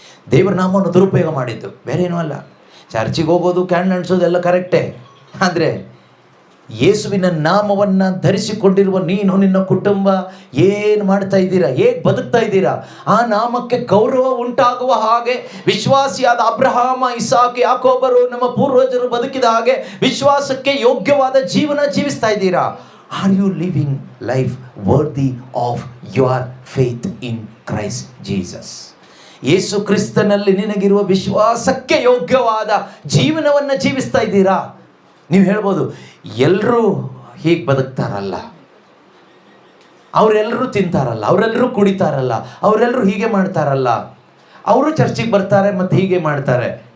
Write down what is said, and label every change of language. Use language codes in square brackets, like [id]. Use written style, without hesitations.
[kn] ದೇವರ ನಾಮವನ್ನು ದುರುಪಯೋಗ ಮಾಡಿದ್ದು, ಬೇರೆ ಏನೂ ಅಲ್ಲ. ಚರ್ಚಿಗೆ ಹೋಗೋದು, ಕ್ಯಾಂಡಲ್ ಅಂಟಿಸೋದು ಎಲ್ಲ ಕರೆಕ್ಟೇ, ಆದರೆ ಯೇಸುವಿನ ನಾಮವನ್ನು ಧರಿಸಿಕೊಂಡಿರುವ ನೀನು, ನಿನ್ನ ಕುಟುಂಬ ಏನು ಮಾಡ್ತಾ ಇದ್ದೀರಾ, ಹೇಗೆ ಬದುಕ್ತಾ ಇದ್ದೀರಾ, ಆ ನಾಮಕ್ಕೆ ಗೌರವ ಉಂಟಾಗುವ ಹಾಗೆ ವಿಶ್ವಾಸಿಯಾದ ಅಬ್ರಹಾಮ, ಇಸಾಕ್, ಯಾಕೋಬರು, ನಮ್ಮ ಪೂರ್ವಜರು ಬದುಕಿದ ಹಾಗೆ ವಿಶ್ವಾಸಕ್ಕೆ ಯೋಗ್ಯವಾದ ಜೀವನ ಜೀವಿಸ್ತಾ ಇದ್ದೀರಾ? [en] Are you living life worthy of your faith in Christ Jesus? [kn] ಯೇಸು ಕ್ರಿಸ್ತನಲ್ಲಿ ನಿನಗಿರುವ ವಿಶ್ವಾಸಕ್ಕೆ ಯೋಗ್ಯವಾದ ಜೀವನವನ್ನು ಜೀವಿಸ್ತಾ ಇದ್ದೀರಾ? ನೀವು ಹೇಳ್ಬೋದು, ಎಲ್ಲರೂ ಹೀಗೆ ಬದುಕ್ತಾರಲ್ಲ, ಅವರೆಲ್ಲರೂ ತಿಂತಾರಲ್ಲ, ಅವರೆಲ್ಲರೂ ಕುಡಿತಾರಲ್ಲ, ಅವರೆಲ್ಲರೂ ಹೀಗೆ ಮಾಡ್ತಾರಲ್ಲ, ಅವರು ಚರ್ಚಿಗೆ ಬರ್ತಾರೆ ಮತ್ತು ಹೀಗೆ ಮಾಡ್ತಾರೆ.